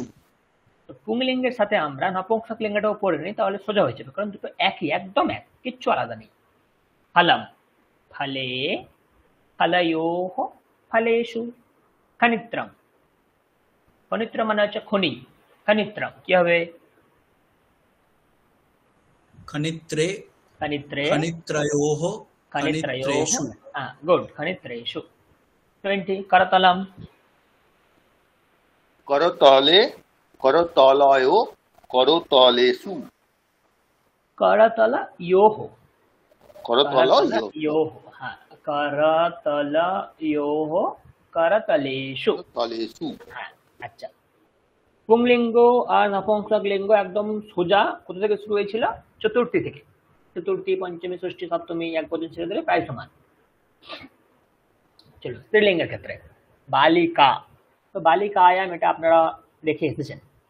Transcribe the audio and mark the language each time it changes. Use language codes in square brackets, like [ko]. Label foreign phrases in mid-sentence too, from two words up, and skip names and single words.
[bn] তো পুংলিঙ্গের সাথে আমরা নপুংসকলিঙ্গটাও পড়ে নিই, তাহলে সোজা হয়ে যাবে, কারণ দুটো একই, একদম এক, কিচ্ছু আলাদা নেই। [sa] ফলম ফলে, ফলয়োঃ ফলেষু, খনিত্রম খনিত্রম [bn] মানে হচ্ছে খনি, [sa] খনিত্রম [bn] কি হবে? [sa] खनित्रे खनित्रे खनित्रयोः खनित्रयोः। खनित्रेषु गुड, खनित्रेषु। 20 करतलम। করতলে করতলয় করতলেষু करतलयोः। করতলয় करतलयोः। हाँ, करतलयोः करतलेषु। তলেষু [bn] হ্যাঁ, আচ্ছা। পুংলিঙ্গ আর নপুংসকলিঙ্গ একদম সোজা কোথা থেকে শুরু হয়েছিল? চতুর্থী থেকে। চতুর্থী পঞ্চমী ষষ্ঠী সপ্তমী এক পর্যন্ত ছেড়ে দিলে প্রায় সমান। চলো স্ত্রীলিঙ্গের ক্ষেত্রে বালিকা, তো বালিকায়াম এটা আপনারা দেখে এসেছেন।